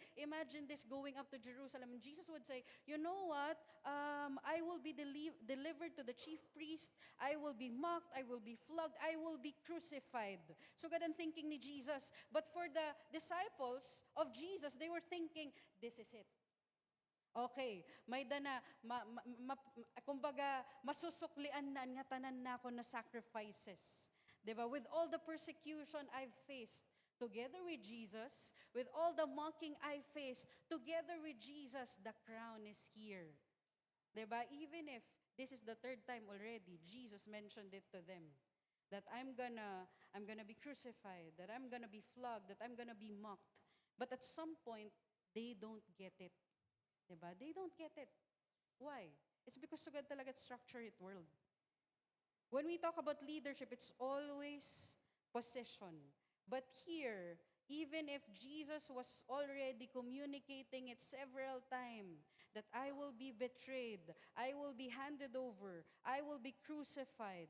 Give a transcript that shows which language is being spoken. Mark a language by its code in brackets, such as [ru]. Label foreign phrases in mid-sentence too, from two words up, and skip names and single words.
[en] Imagine this going up to Jerusalem, and Jesus would say, you know what, I will be delivered to the chief priest, I will be mocked, I will be flogged, I will be crucified. So [tl] ganun thinking ni Jesus. [en] But for the disciples of Jesus, they were thinking, this is it. Okay, [war] may dana, kumbaga, masusuklian na nga tanan na ako na sacrifices. Diba? [en] With all the persecution I've faced, together with Jesus, with all the mocking I faced, together with Jesus, the crown is here. Diba? Even if this is the third time already, Jesus mentioned it to them. That I'm gonna be crucified, that I'm gonna be flogged, that I'm gonna be mocked. But at some point, they don't get it. Diba? They don't get it. Why? It's because [war] sugad talaga structure it world. [en] When we talk about leadership, it's always possession. But here, even if Jesus was already communicating it several times, that I will be betrayed, I will be handed over, I will be crucified.